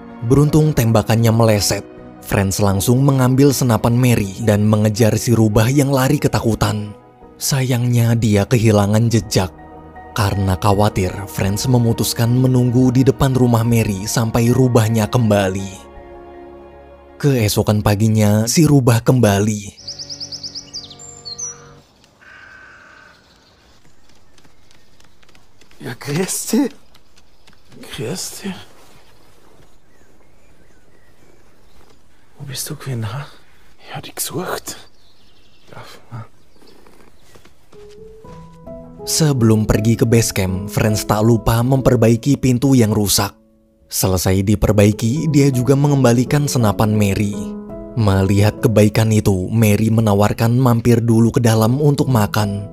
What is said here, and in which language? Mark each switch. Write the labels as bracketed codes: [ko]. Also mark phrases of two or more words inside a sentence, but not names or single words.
[id] Beruntung tembakannya meleset. Franz langsung mengambil senapan Mary dan mengejar si rubah yang lari ketakutan. Sayangnya dia kehilangan jejak. Karena khawatir, Franz memutuskan menunggu di depan rumah Mary sampai rubahnya kembali. Keesokan paginya, si rubah kembali. [de] Ja, grüß dich. Grüß dich. Wo bist du gewesen, ha? Ich hab dich gesucht. Ja. [id] Sebelum pergi ke base camp, Franz tak lupa memperbaiki pintu yang rusak. Selesai diperbaiki, dia juga mengembalikan senapan Mary. Melihat kebaikan itu, Mary menawarkan mampir dulu ke dalam untuk makan.